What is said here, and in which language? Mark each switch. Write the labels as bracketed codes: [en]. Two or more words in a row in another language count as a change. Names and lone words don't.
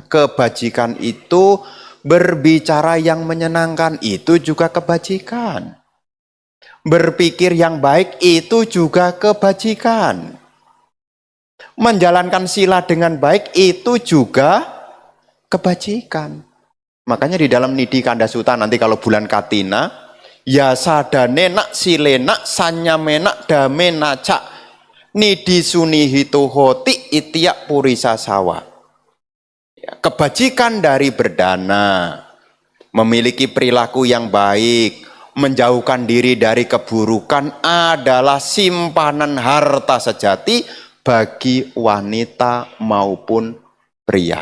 [id] Kebajikan itu berbicara yang menyenangkan, itu juga kebajikan. Berpikir yang baik itu juga kebajikan. Menjalankan sila dengan baik itu juga kebajikan. Makanya di dalam Nidi Kandasuta nanti kalau bulan Katina, ya [pi] sadane nak silena sanyamena damena cak nidi sunihito hoti itiak purisa sawa. [id] Kebajikan dari berdana, memiliki perilaku yang baik, menjauhkan diri dari keburukan adalah simpanan harta sejati bagi wanita maupun pria.